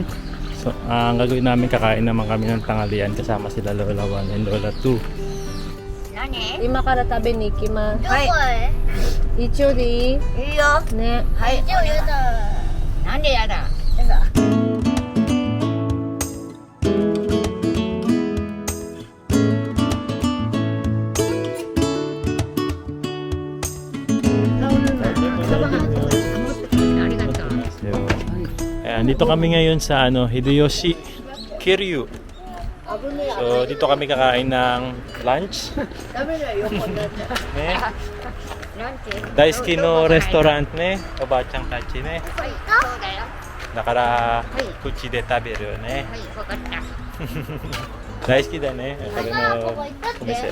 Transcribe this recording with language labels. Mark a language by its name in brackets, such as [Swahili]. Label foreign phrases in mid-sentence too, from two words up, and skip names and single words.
[Filipino] So, ang gagawin namin, kakain naman kami ng tanghalian kasama sila Lola 1 and Lola 2. [Japanese] 何？今から食べに行きます。どこへ？一応でいい？いいよ。ね。はい。一応やだ。なんでやだ？やだ。ありがとう。 [Filipino] Ayan, dito kami ngayon sa Hideyoshi Kiryu. So, dito kami kakain ng lunch. [Japanese] Ne? Daisuki no restaurant ne, Obachang tachi ne. そうだよ。だから口で食べるよね。はい、わかった。大好きだね。これのお店。